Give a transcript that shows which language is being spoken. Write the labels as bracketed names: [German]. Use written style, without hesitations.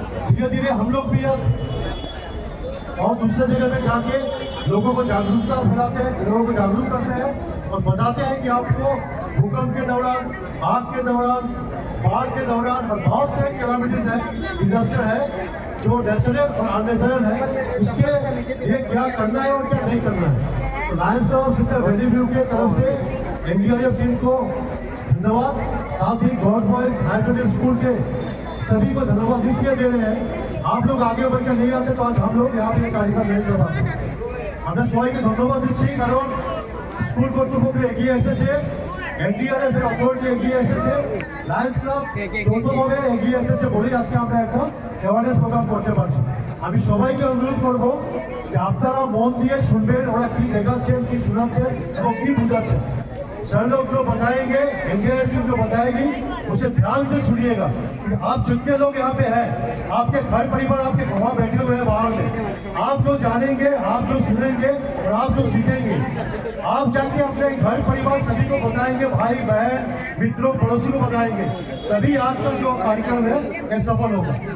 [Hindi] धीरे धीरे हम लोग भी अब और दूसरे जगह पे जाके लोगों को जागरूकता फैलाते हैं, लोगों को जागरूक करते हैं और बताते हैं कि आपको भूकंप के दौरान, आग के दौरान, बाढ़ के दौरान और बहुत से कैलामिटीज है, डिजास्टर है जो नेचुरल और अननेचुरल है, उसके लिए क्या करना है और क्या नहीं करना है। तो Lions club sister valley view के तरफ से एनडीआरएफ टीम को धन्यवाद, साथ ही government boys higher secondary school के सभी को धन्यवाद इसलिए दे रहे हैं। आप लोग आगे बढ़कर नहीं आते तो आज हम लोग यहाँ पे कार्यक्रम नहीं कर पाते। [Bangla] আমরা সবাইকে ধন্যবাদ দিচ্ছি, কারণ স্কুল কর্তৃপক্ষ এগিয়ে এসেছে, এনডিআরএফ এর অথরিটি এগিয়ে এসেছে, লায়ন্স ক্লাব যৌথভাবে এগিয়ে এসেছে বলেই আজকে আমরা একটা অ্যাওয়ারনেস প্রোগ্রাম করতে পারছি। আমি সবাইকে অনুরোধ করব যে আপনারা মন দিয়ে শুনবেন ওরা কি দেখাচ্ছেন, কি শোনাচ্ছেন এবং কি বুঝাচ্ছেন। [Hindi] सर लोग जो बताएंगे, एनडीआरएफ जो बताएगी उसे ध्यान से सुनिएगा। आप जितने लोग यहाँ पे हैं, आपके घर परिवार आपके वहाँ बैठे हुए हैं बाहर में, आप जो जानेंगे, आप जो सुनेंगे और आप जो सीखेंगे, आप जाके अपने घर परिवार सभी को बताएंगे, भाई बहन मित्रों पड़ोसी को बताएंगे, तभी आज का जो कार्यक्रम है यह सफल होगा।